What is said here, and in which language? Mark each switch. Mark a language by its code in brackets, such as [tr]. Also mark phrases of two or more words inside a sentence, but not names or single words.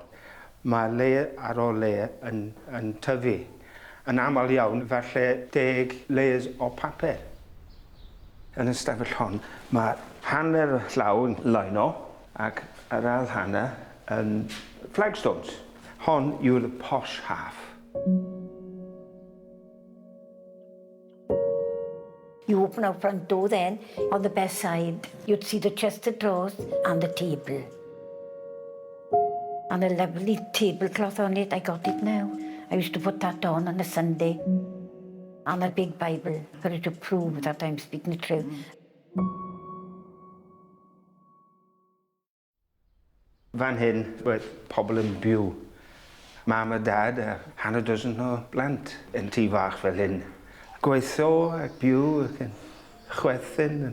[cy] Mae le ar ôl le yn tyfu. Yn aml iawn, falle 10 layers o papur. Yn y stafell hon, mae hanner y llaw yn lino ac yr ail hanner yn flagstones. Hon yw'r [en] posh half. You open our front door then, on the best side, you'd see the chest of drawers and the table. And a lovely tablecloth on it, I got it now. I used to put that on a Sunday. And a big Bible, for it to prove that I'm speaking the truth. [cy] Fan hyn, roedd pobl yn byw. Mam a dad a hanner dozen o blant yn tŷ fach fel hyn. Gweithio ac byw ac yn chwerthin.